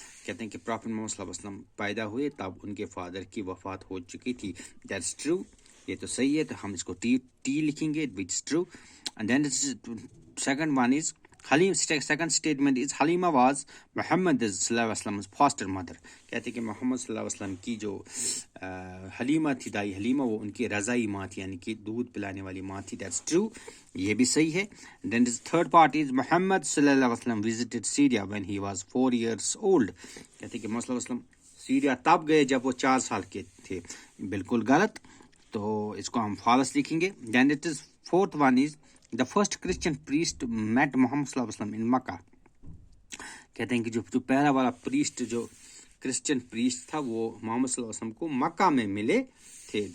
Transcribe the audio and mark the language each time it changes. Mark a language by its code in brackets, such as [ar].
[hi] कहते हैं कि प्रॉफिट मोहम्मद सल्लल्लाहु अलैहि वसल्लम पैदा हुए तब उनके फादर की वफात हो चुकी थी. [en] that's true, [hi] ये तो सही है, तो हम इसको टी लिखेंगे, [en] Which is true. And then second one is Halim. Second statement is Halima was Muhammad sallallahu alaihi wasallam's foster mother. [hi] कहते हैं कि मोहम्मद सल्लल्लाहु अलैहि वसल्लम की जो हलीमा थी, दाई हलीमा, वो उनकी रज़ाई माँ थी, यानी कि दूध पिलाने वाली माँ थी. [en] That's true, [hi] ये भी सही है. [en] Then the third part is Muhammad sallallahu alaihi wasallam visited Syria when he was 4 years old. [hi] कहते हैं कि मोहम्मद सल्लल्लाहु अलैहि वसल्लम सीरिया तब गए जब वो 4 साल के थे. बिल्कुल गलत, तो इसको हम false लिखेंगे. [en] Then it is fourth one is the first Christian priest met Muhammad sallallahu alaihi wasallam in Makkah. [hi] कहते हैं कि जो पहला वाला प्रीस्ट, जो क्रिश्चियन प्रीस्ट था, वो मोहम्मद सल्लल्लाहु अलैहि वसल्लम को मक्का में मिले थे.